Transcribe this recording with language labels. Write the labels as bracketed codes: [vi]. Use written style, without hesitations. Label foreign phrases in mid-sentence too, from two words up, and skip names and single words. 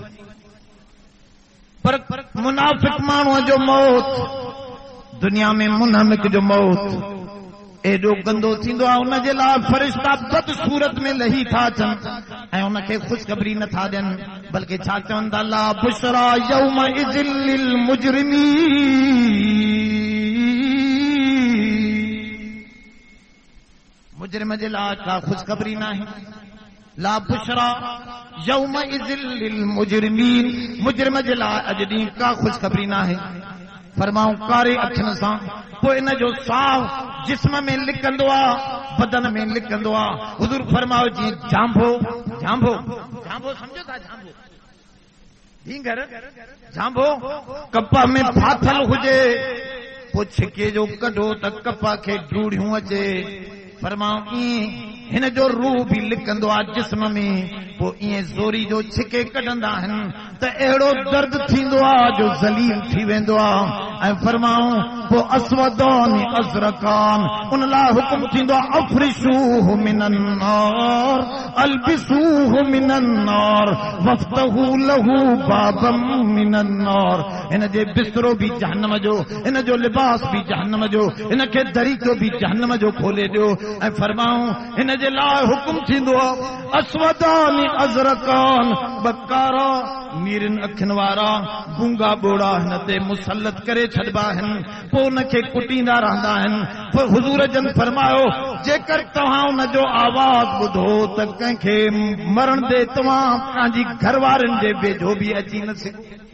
[sd] पर मुनाफ़िक माण्हूअ जो मौत, दुनिया में मुनहमिक जो मौत एॾो गंदो थींदो आहे, उनजे लाइ फरिश्ता बदसूरत में लही था अचनि ऐं उनखे ख़ुशख़बरी नथा ॾियनि, बल्कि छा चवनि था [ar] لا بشرى يومئذ للمجرمين. [sd] मुजरिम जे लाइ का ख़ुशख़बरी न आहे। [ar] لا بشرى يومئذ للمجرمين, [sd] मुजरिम जे लाइ अॼु ॾींहुं का ख़ुशख़बरी न आहे। फरमाऊं कारे अखियुनि सां, पोइ इन जो साह जिस्म में लिकंदो आहे, बदन में लिकंदो आहे। हुज़ूर फरमाओ जीअं जांभो, जांभो, जांभो सम्झो था, जांभो ढींगर झांबो कपा में फाथल हुजे पो छिके जो कढो त कपा खे ढूढ़ियूं अचे फरमाऊं हिन जो रूह भी लिकंदो आ जिस्म में पो इएं ज़ोरी जो छिके कढंदा आहिनि त अहिड़ो दर्द थींदो आ जो ज़लील थी वेंदो आ ऐं फरमाऊं पो [ar] أسودان أزرقان [sd] उन लाइ हुकुम थींदो आ अफ़रिशूहु [ar] من النار ألبسوه من النار وافتحوا له بابا من النار [sd] हिन जे बिस्तरो भी जहन्नम जो हिन जो लिबास भी जहन्नम जो हिन खे दरीचो भी जहन्नम जो खोले ॾियो ऐं फरमाऊं हिन जे लाइ हुकुम थींदो आ [ar] أسودان أزرقان [sd] बकारा मीरन अखियुनि वारा गूंगा बोड़ा हिन ते मुसलत करे छॾिबा आहिनि पोइ हुनखे कुटींदा रहंदा आहिनि पोइ हुज़ूर जन फरमायो जेकर तव्हां हुन जो आवाज़ ॿुधो त कंहिंखे मरण दे तव्हां पंहिंजी घरवारनि जे वेझो बि अची न सघो